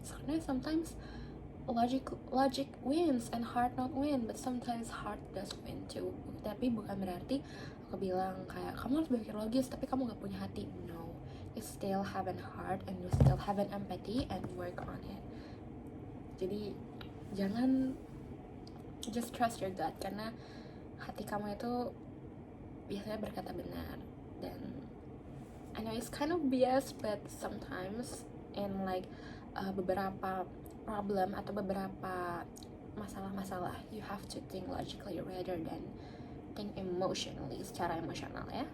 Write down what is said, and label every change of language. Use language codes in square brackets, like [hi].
[en] Karena sometimes logic wins and heart not win, but sometimes heart does win too. [id] Tapi bukan berarti aku bilang kayak kamu harus berpikir logis tapi kamu gak punya hati. [en] No, you still have an heart and you still have an empathy, and work on it. [id] Jadi jangan, [en] just trust your gut, [id] karena hati kamu itu biasanya berkata benar. [en] Dan I know it's kind of biased, but sometimes in like [id] beberapa problem atau beberapa masalah-masalah, [en] you have to think logically rather than think emotionally, [id] secara emosional ya.